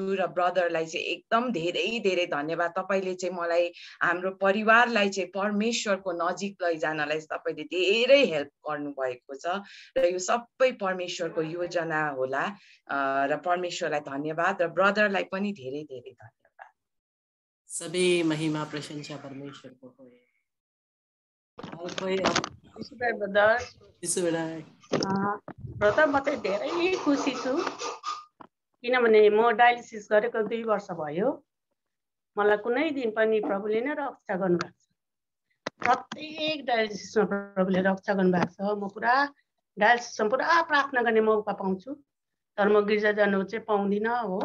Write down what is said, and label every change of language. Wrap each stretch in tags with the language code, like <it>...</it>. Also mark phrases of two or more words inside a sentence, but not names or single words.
<ne>र ब्रदरलाई चाहिँ एकदम धेरै धेरै धन्यवाद। तपाईले चाहिँ मलाई, हाम्रो परिवारलाई चाहिँ परमेश्वरको नजिक लैजानलाई तपाईले धेरै हेल्प गर्नुभएको छ। र यो सबै परमेश्वरको योजना होला। र परमेश्वरलाई धन्यवाद, र ब्रदरलाई पनि धेरै धेरै धन्यवाद। सबै महिमा प्रशंसा परमेश्वर को होए।</ne> <hi>और कोई</hi> <ne>ब्रदर म चाहिँ धेरै खुसी छु, किनभने म डायलिसिस गरेको 2 वर्ष भयो। मलाई कुनै दिन पनि प्रभुले नै रक्षा गर्नुभएको छ। प्रत्येक डायलिसिसमा प्रभुले रक्षा गर्नुभएको छ। म पुरा डायलिसिसमा पुरा प्रार्थना गर्ने मौका पाउँछु, तर म गिर्जा जानु चाहिँ पाउँदिनँ हो।</ne>